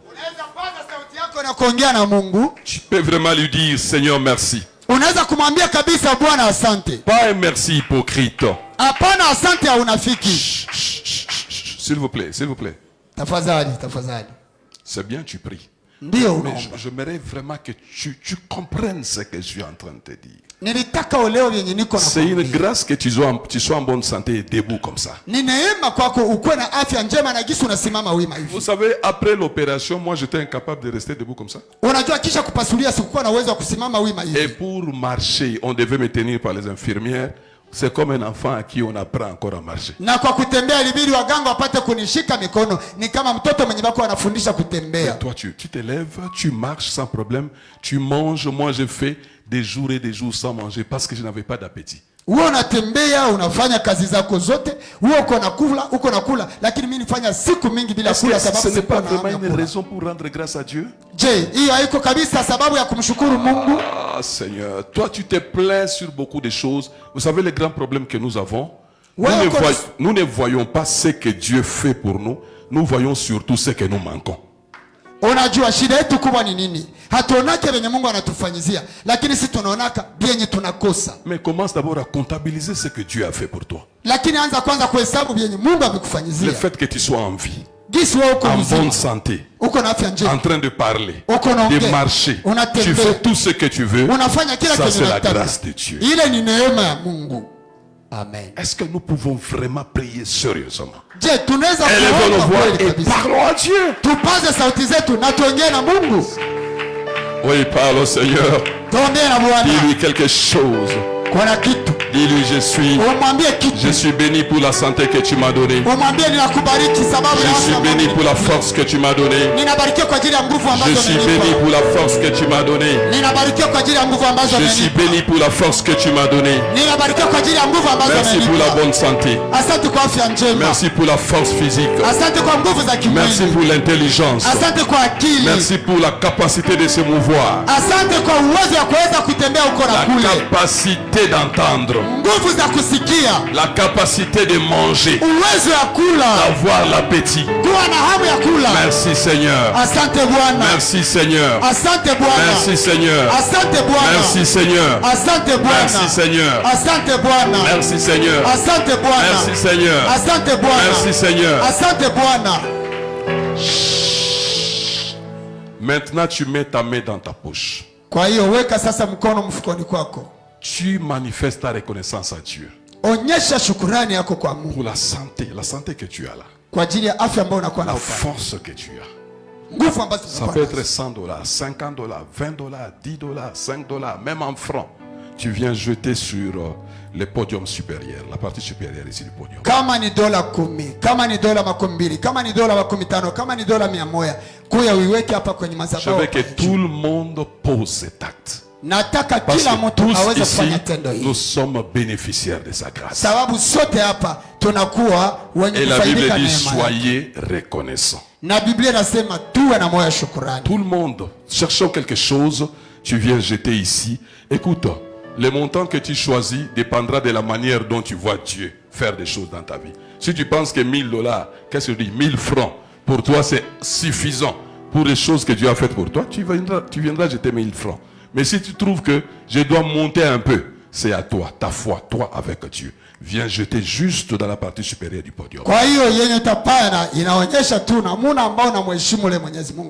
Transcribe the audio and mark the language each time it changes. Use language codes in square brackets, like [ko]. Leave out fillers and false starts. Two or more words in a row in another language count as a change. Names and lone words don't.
[fr] Tu peux vraiment lui dire, Seigneur, merci. [sw] Unaweza kumwambia kabisa Bwana asante. [fr] Pas un merci hypocrite. [sw] Hapana asante ya unafiki. [fr] S'il vous plaît, s'il vous plaît. [sw] Tafadhali, tafadhali. [fr] C'est bien, tu pries. [sw] Ndio [fr] Mais [sw] unaomba. [fr] j'aimerais vraiment que tu comprennes ce que je suis en train de te dire. [sw] Nilitaka uelewe vyenye niko na [fr] C'est une [sw] kuambia. [fr] grâce que tu sois en bonne santé et debout comme ça. [sw] Ni neema kwako ukuwe na afya njema na gisi unasimama wima hivi. [fr] Vous savez, après l'opération, moi j'étais incapable de rester debout comme ça. [sw] Unajua kisha kupasulia sikuwa na uwezo wa kusimama wima [fr] Et [sw] hivi. [fr] pour marcher, on devait me tenir par les infirmières. C'est comme un enfant à qui on apprend encore à marcher. [sw] Na kwa kutembea ilibidi waganga wapate kunishika mikono. Ni kama mtoto mwenye bako anafundisha kutembea. [fr] Et toi, tu te lèves, tu marches sans problème, tu manges. Moi, j'ai fait des jours et des jours sans manger parce que je n'avais pas d'appétit. [sw] Wewe unatembea unafanya kazi zako zote, wewe uko nakula, lakini mimi nifanya siku mingi bila [fr] Est-ce que [sw] kula [fr] ce [sw] sababu [fr] n'est [sw] sikuwa [fr] pas [sw] na [fr] vraiment [sw] hamu ya [fr] une [sw] kula. [fr] raison pour rendre grâce à Dieu? [sw] Je, hiyo haiko kabisa sababu ya kumshukuru Mungu? [fr] Ah Seigneur, toi tu te plains sur beaucoup de choses. Vous savez les grands problèmes que nous avons? Ouais, Nous ne voyons pas ce que Dieu fait pour nous. Nous voyons surtout ce que nous manquons. [sw] Unajua shida yetu kubwa ni nini? Hatuonake venye Mungu anatufanyizia, lakini sisi tunaonaka vyenye tunakosa. [fr] Mais commence d'abord à comptabiliser ce que Dieu a fait pour toi. [sw] Lakini anza kwanza kuhesabu vyenye Mungu [fr] Le [sw] amekufanyizia. [fr] fait que tu sois en vie, [sw] Gisi wewe uko [fr] en [sw] mzima, [fr] bonne santé, [sw] uko na afya [fr] en [sw] njema, [fr] train de parler, [sw] uko naongea, [fr] de marcher, [sw] unatembea, [fr] tu fais tout ce que tu veux. [sw] unafanya kila [fr] Ça [sw] kitu [fr] c'est la [sw] unataka. [fr] grâce de Dieu. [sw] Ile ni neema ya Mungu. Amen. [fr] Est-ce que nous pouvons vraiment prier sérieusement? [sw] Je, tunaweza [fr] Élevons nos [sw] kuomba [fr] voix [sw] kweli [fr] et [sw] kabisa. [fr] parlons à Dieu. [sw] Tupaze sauti zetu na tuongee na Mungu. [fr] Oui, parle au Seigneur. [sw] Tuongee na Bwana. [fr] Dis-lui quelque chose. [sw] Kuna kitu. [fr] Dis-lui, [sw] Umwambie kitu. [fr] je suis béni pour la santé que tu m'as donnée. [sw] Umwambie ninakubariki sababu ya [fr] Je [sw] afya [fr] suis béni [sw] Mungu. [fr] pour la force que tu m'as donnée. [sw] Ninabarikiwa kwa ajili ya nguvu ambazo [fr] Je suis béni [sw] umenipa. [fr] pour la force que tu m'as donnée. [sw] Ninabarikiwa kwa ajili ya nguvu ambazo [fr] Je suis [sw] umenipa. [fr] béni pour la force que tu m'as donnée. [sw] Ninabarikiwa kwa ajili ya nguvu ambazo [fr] Merci pour la [sw] umenipa. [fr] bonne santé. [sw] Asante kwa afya njema. [fr] Merci pour la force physique. [sw] Asante kwa nguvu za [fr] Merci [sw] kimwili. [fr] pour l'intelligence. [sw] Asante kwa akili. [fr] Merci pour la capacité de se mouvoir. [sw] Asante kwa uwezo wa kuweza kutembea uko na [fr] La [sw] kule. [fr] capacité d'entendre. [sw] Nguvu za kusikia. [fr] La capacité de manger. [sw] Uwezo wa kula. [fr] Avoir l'appétit. [sw] Kuwa na hamu ya kula. [fr] Merci Seigneur. [sw] Asante Bwana. [fr] Merci Seigneur. [sw] Asante Bwana. [fr] Merci Seigneur. [sw] Asante Bwana. [fr] Merci Seigneur. [sw] Asante Bwana. [fr] Merci Seigneur. [sw] Asante Bwana. [fr] Merci Seigneur. [sw] Asante Bwana. [fr] Merci Seigneur. [sw] Asante Bwana. [fr] Merci Seigneur. [sw] Asante Bwana. [fr] Maintenant tu mets ta main dans ta poche. [sw] Kwa hiyo weka sasa mkono mfukoni kwako. [fr] Tu manifestes ta reconnaissance à Dieu [sw] Onyesha shukrani yako kwa Mungu [fr] pour la santé que tu as là. [sw] kwa ajili ya afya ambayo unakuwa [fr] La [sw] nayo. [fr] force que tu as. [sw] Nguvu ambazo [fr] Ça [sw] unakuwa [fr] peut être [sw] nazo. [fr] $100, $50, $20, $10, $5, même en francs. Tu viens jeter sur le podium supérieur, la partie supérieure ici du podium. [sw] Kama ni dola 10, kama ni dola 200, kama ni dola 15, kama ni dola 100, kuya uiweke hapa kwenye [fr] Je [sw] madhabahu. [fr] veux que tout le monde pose cet acte. [sw] Nataka [fr] Parce [sw] kila [fr] que [sw] mtu [fr] tous [sw] aweze [fr] ici, [sw] kufanya tendo hili. [fr] nous sommes bénéficiaires de sa grâce. [sw] Sababu sote hapa tunakuwa wenye [fr] Et la Bible [sw] kufaidika [fr] dit, [sw] neema yake. [fr] soyez reconnaissants. [sw] Na Biblia inasema tuwe na moyo wa shukrani. [fr] Tout le monde, cherchant quelque chose, tu viens jeter ici. Écoute, le montant que tu choisis dépendra de la manière dont tu vois Dieu faire des choses dans ta vie. Si tu penses que $1000, qu'est-ce que je dis, 1000 francs, pour toi c'est suffisant pour les choses que Dieu a faites pour toi, tu viendras jeter 1000 francs. Mais si tu trouves que je dois monter un peu, c'est à toi, ta foi, toi avec Dieu. Viens jeter juste dans la partie supérieure du podium. [sw] Kwa hiyo yenye utapana inaonyesha tu namuna ambao unamheshimu ule Mwenyezi Mungu.